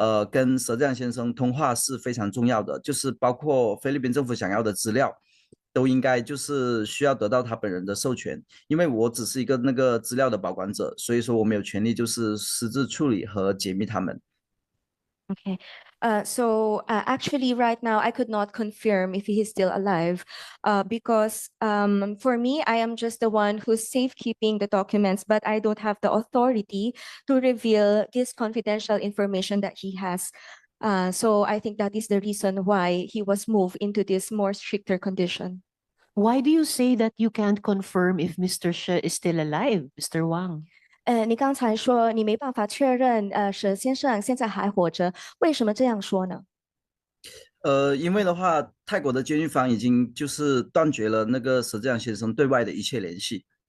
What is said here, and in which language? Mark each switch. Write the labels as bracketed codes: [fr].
[zh] 跟佘志阳先生通话是非常重要的，就是包括菲律宾政府想要的资料，都应该就是需要得到他本人的授权。因为我只是一个那个资料的保管者，所以说我们有权利就是私自处理和解密他们。 [en] Okay. So actually right now I could not confirm if he is still alive because for me, I am just the one who's safekeeping the documents, but I don't have the authority to reveal this confidential information that he has. So I think that is the reason why he was moved into this more stricter condition. Why do you say that you can't confirm if Mr. She is still alive, Mr. Wang? [zh] 你刚才说你没办法确认佘先生现在还活着，为什么这样说呢？因为的话，泰国的监狱方已经就是断绝了那个佘志阳先生对外的一切联系。